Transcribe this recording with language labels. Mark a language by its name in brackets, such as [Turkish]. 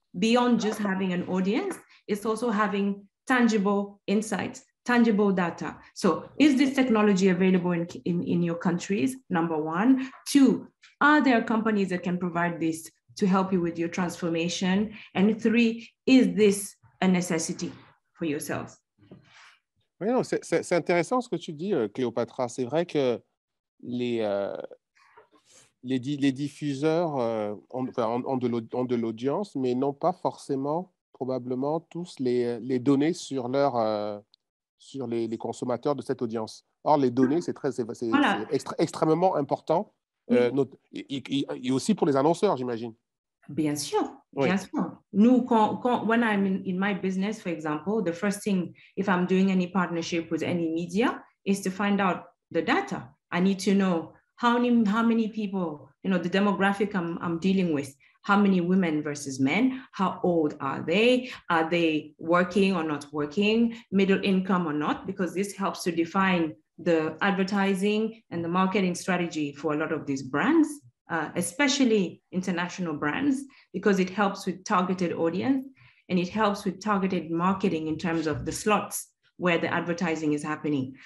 [English] Beyond just having an audience, it's also having tangible insights, tangible data. So is this technology available in your countries? Number one. Two, are there companies that can provide this to help you with your transformation? And three, is this a necessity for yourselves? [French] Oui, non, c'est intéressant ce que tu dis, Cléopatra. C'est vrai que les diffuseurs ont de l'audience, mais n'ont pas forcément, probablement, tous les données sur les consommateurs de cette audience. Or, les données, c'est extrêmement important, et aussi pour les annonceurs, j'imagine. Bien sûr, bien sûr. [English] Nous, when I'm in my business, for example, the first thing, if I'm doing any partnership with any media, is to find out the data. I need to know how many people, you know, the demographic I'm dealing with, how many women versus men, how old are they working or not working, middle income or not, because this helps to define the advertising and the marketing strategy for a lot of these brands, especially international brands, because it helps with targeted audience and it helps with targeted marketing in terms of the slots where the advertising is happening.